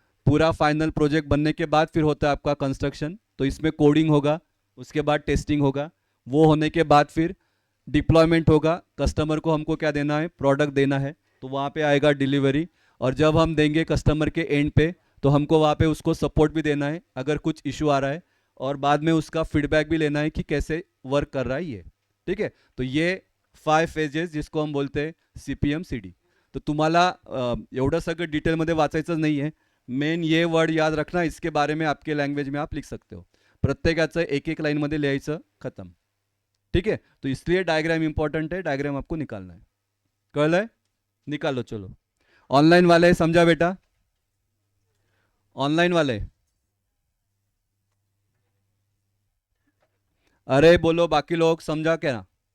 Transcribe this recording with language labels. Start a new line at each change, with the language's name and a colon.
Hindi: पूरा final project बनने के बाद फिर होता है आपका कंस्ट्रक्शन, तो इसमें कोडिंग होगा, उसके बाद टेस्टिंग होगा, वो होने के बाद फिर डिप्लॉयमेंट होगा, कस्टमर को हमको क्या देना है, प्रोडक्ट देना है, तो वहाँ पे आएगा डिलीवरी। और जब हम देंगे कस्टमर के एंड पे, तो हमको वहाँ पे उसको सपोर्ट भी देना है अगर कुछ इशू आ रहा है, और बाद में उसका फीडबैक भी लेना है कि कैसे वर्क कर रहा है ये। ठीक है, तो ये 5 फेजेस जिसको हम बोलते हैं CPM CD.
Marathi: तर तुम्हाला एवढं सगळं डिटेलमध्ये वाचायचं नाही आहे,
Hindi: मेन ये वर्ड याद रखना, इसके बारे में आपके लैंग्वेज में आप लिख सकते हो,
Marathi: प्रत्येकाचं एक एक लाईनमध्ये लिहायचं, खत्म।
Hindi: ठीक है, तो इसलिए डायग्राम इंपॉर्टेंट है, डायग्राम आपको निकालना है। कल है, निकालो चलो। ऑनलाइन वाले समझा बेटा, ऑनलाइन वाले, अरे बोलो बाकी लोग समझा क्या।